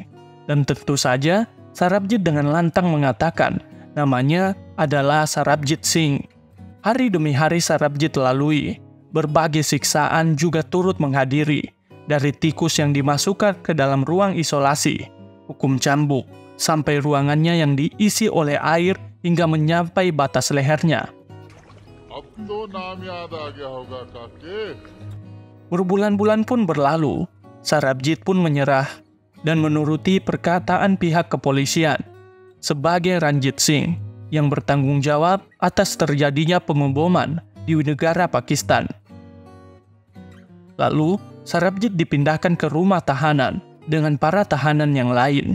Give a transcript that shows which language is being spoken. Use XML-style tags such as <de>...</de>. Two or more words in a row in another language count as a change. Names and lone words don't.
<id>Dan tentu saja, Sarabjit dengan lantang mengatakan namanya adalah Sarabjit Singh. Hari demi hari Sarabjit lalui. Berbagai siksaan juga turut menghadiri. Dari tikus yang dimasukkan ke dalam ruang isolasi, hukum cambuk, sampai ruangannya yang diisi oleh air hingga menyampai batas lehernya.</id> <hi>अब तो नाम याद आ गया होगा काके।</hi> <id>Berbulan-bulan pun berlalu, Sarabjit pun menyerah dan menuruti perkataan pihak kepolisian sebagai Ranjit Singh yang bertanggung jawab atas terjadinya pemboman di negara Pakistan. Lalu, Sarabjit dipindahkan ke rumah tahanan dengan para tahanan yang lain.</id>